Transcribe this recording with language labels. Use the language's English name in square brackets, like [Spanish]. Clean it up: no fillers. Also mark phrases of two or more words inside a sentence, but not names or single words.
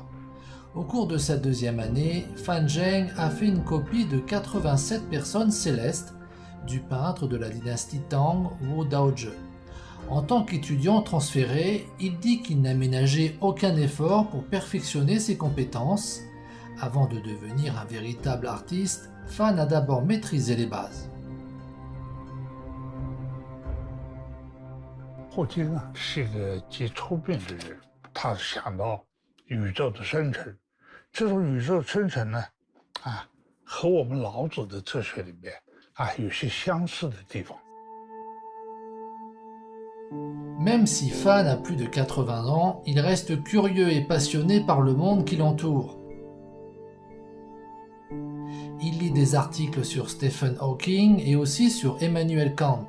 [French] Au cours de sa deuxième année, Fan Zheng a fait une copie de 87 personnes célestes du peintre de la dynastie Tang, Wu Daozhe. En tant qu'étudiant transféré, il dit qu'il n'a ménagé aucun effort pour perfectionner ses compétences. Avant de devenir un véritable artiste, Fan a d'abord maîtrisé les bases. [Chinese] 霍金是一个极聪明的人，他想到宇宙的生成，这种宇宙生成呢，和我们老子的哲学里面有些相似的地方。 [French] Même si Fan a plus de 80 ans, il reste curieux et passionné par le monde qui l'entoure. Il lit des articles sur Stephen Hawking et aussi sur Emmanuel Kant.